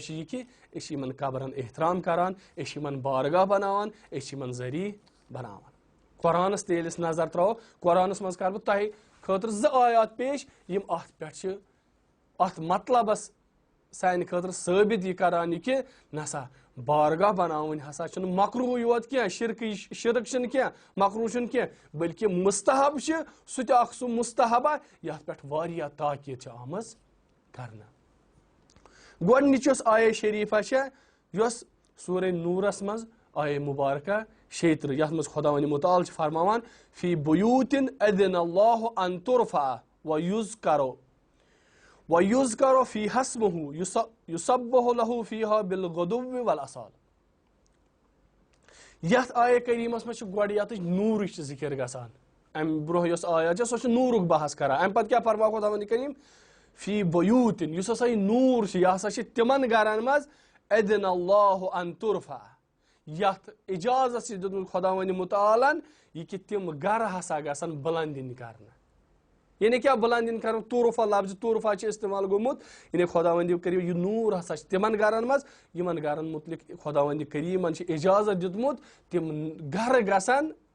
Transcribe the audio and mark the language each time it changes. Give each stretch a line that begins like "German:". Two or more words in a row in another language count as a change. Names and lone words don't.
Kashmiri: چھِ یہِ کہِ أسۍ چھِ یِمن قبرن احترام کران أسۍ چھِ یِمن بارگاہ بناوان أسۍ چھِ یِمن ذٔریعہٕ بناوان قرآنس تہِ ییٚلہِ أسۍ نظر تراوو قرآنس منٛز کرٕ بہٕ تۄہہِ خٲطرٕ 2 آیات پیش یِم اتھ پٮ۪ٹھ چھِ اتھ مطلبس سانہِ خٲطرٕ ثٲبت یہِ کران یہِ کہِ نسا بارگاہ بناوٕنۍ ہسا چھُنہٕ مکروٗہ یوت کینٛہہ شرک چھُنہٕ کینٛہہ مکروٗہ چھُنہٕ کینٛہہ بٔلکہِ مُستحب چھِ سُہ تہِ اکھ سُہ مُستحبہ یتھ پٮ۪ٹھ واریاہ تاکیٖد چھِ آمٕژ کرنہٕ گۄڈنِچ یۄس آیے شریٖفہ چھےٚ یۄس سورہ نوٗرس منٛز آیے مُبارکہ 36 یتھ منٛز خۄداوندِ مُتعال چھِ فرماوان
Arabic: فی بیوٗتِن اذن اللہ ان ترفع ویُذکر فیہا اسمہ یُسبح لہ فیہا بالغدو والآصال
Kashmiri: یتھ آیے کریٖمس منٛز چھِ گۄڈٕ یتٕچ نوٗرٕچ ذِکر گژھان امہِ برونٛہہ یۄس آیات چھےٚ سۄ چھِ نوٗرُک بحث کران امہِ پتہٕ کیٛاہ فرماو خۄداوندِ کریٖم
Arabic: فی بیوٗتِن
Kashmiri: یُس ہسا یہِ نوٗر چھُ یہِ ہسا چھِ تِمن گرن منٛز
Arabic: اذن اللہ ان ترفع
Kashmiri: یتھ اجازت چھِ دیُتمُت خۄداوندِ مُتعالن یہِ کہِ تِم گرٕ ہسا گژھن بُلنٛد یِنۍ کرنہٕ یعنی کیٛاہ بُلنٛد یِنۍ کرنہٕ طورفہ لفظِ طورفہ چھِ استعمال گوٚمُت یعنی خۄداوندِ کریٖم یہِ نوٗر ہسا چھِ تِمن گرن منٛز یِمن گرن مُتعلق خۄداوندِ کریٖمن چھِ اجازت دیُتمُت تِم گرٕ گژھن